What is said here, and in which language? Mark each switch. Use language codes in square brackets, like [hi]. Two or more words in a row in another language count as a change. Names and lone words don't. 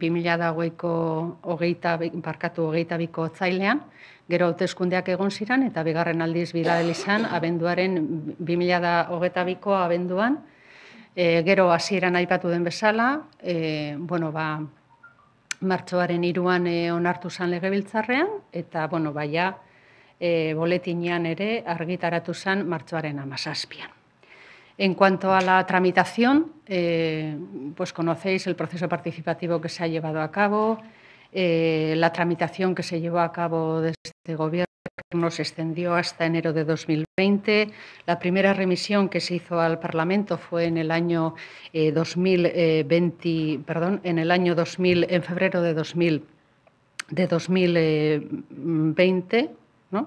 [eu] 2022ko otsailean, gero hauteskundeak egon ziren eta bigarren aldiz bidali zen abenduaren 2022ko abenduan, gero hasieran aipatu den bezala, martxoaren 3an onartu zen legebiltzarrean eta boletinean ere argitaratu zen martxoaren 17. [es] En cuanto a la tramitación, pues conocéis el proceso participativo que se ha llevado a cabo, la tramitación que se llevó a cabo desde este Gobierno se extendió hasta enero de 2020. La primera remisión que se hizo al Parlamento fue en el año 2020, en febrero de 2020, ¿no?